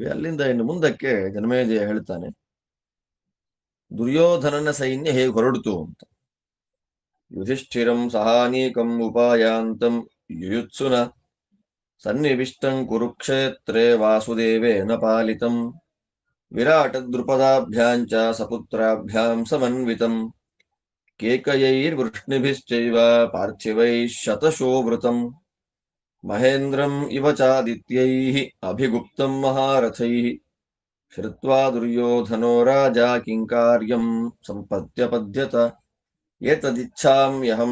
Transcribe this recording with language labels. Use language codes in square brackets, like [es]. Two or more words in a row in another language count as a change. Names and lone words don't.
[kn] ಅಲ್ಲಿಂದ ಇನ್ನು ಮುಂದಕ್ಕೆ ಜನಮೇಜಯ ಹೇಳ್ತಾನೆ, ದುರ್ಯೋಧನನ ಸೈನ್ಯ ಹೇಗೆ ಹೊರಡಿತು ಅಂತ. [sa] ಯುಧಿಷ್ಠಿರಂ ಸಹಾನೀಕಂ ಉಪಾಯಾಂತಂ ಯುಯುತ್ಸುನ ಸನ್ನಿವಿಷ್ಟಂ ಕುರುಕ್ಷೇತ್ರೇ ವಾಸುದೇವೇನ ಪಾಲಿತಂ ವಿರಾಟ ದೃಪದಾಭ್ಯಾಂಚ ಸಪುತ್ರಾಭ್ಯಾಂ ಸಮನ್ವಿತಂ ಕೇಕಯೈರ್ವೃಷ್ಣಿಭಿಶ್ಚೈವ ಪಾರ್ಥಿವೈಃ ಶತಶೋವೃತಂ ಮಹೇಂದ್ರಂ ಇವ ಚಾದಿತ್ಯೈಃ ಅಭಿಗುಪ್ತಂ ಮಹಾರಥೈಃ ಶ್ರುತ್ವಾ ದುರ್ಯೋಧನೋ ರಾಜಾ ಕಿಂಕಾರ್ಯಂ ಸಂಪತ್ಯಪದ್ಯತ ಏತದಿಚ್ಛಾಮ್ಯಹಂ